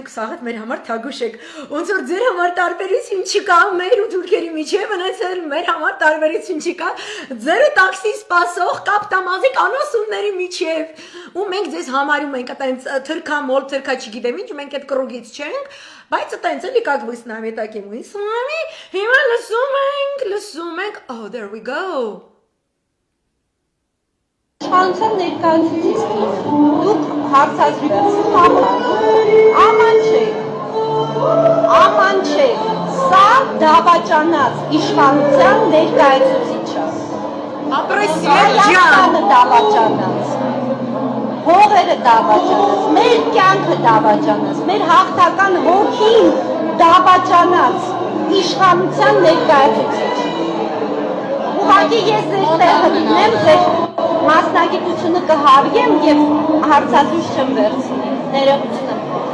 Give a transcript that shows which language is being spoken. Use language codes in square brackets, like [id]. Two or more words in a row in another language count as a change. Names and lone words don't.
[hy] դուք սաղդ մեր համար թագուշ եք, ոնց որ ձեր համար տարբերություն չկա, մեր ու թուրքերի միջև ընեցել մեր համար տարբերություն չկա, ձերը տաքսի սպասող կապտամազիկ անասունների միջև, ու մենք ձեզ համարում ենք այտենց թրքա, մոլ թրքա չգիտեմ ինչ, մենք այդ կրուգից չենք, բայց այտենց էլի [ru] как вы с нами таким мы с вами, [hy] հիմա լսում ենք, [en] oh there we go. [hy] Իշխանության ներկայացուցիչ դուք հարցազրույցի աման չեք, սա դավաճանած իշխանության ներկայացուցիչը, Հայաստանը դավաճանած, հողերը դավաճանած, մեր կյանքը դավաճանած, մեր հաղթական հոգին դավաճանած իշխանության ներկայացուցիչ, ուղղակի ես ձեր տեղը դնեմ, ձեր մասնագիտությունը կհավիեմ և հարցազույց չեմ վերցնի, ներողություն եմ։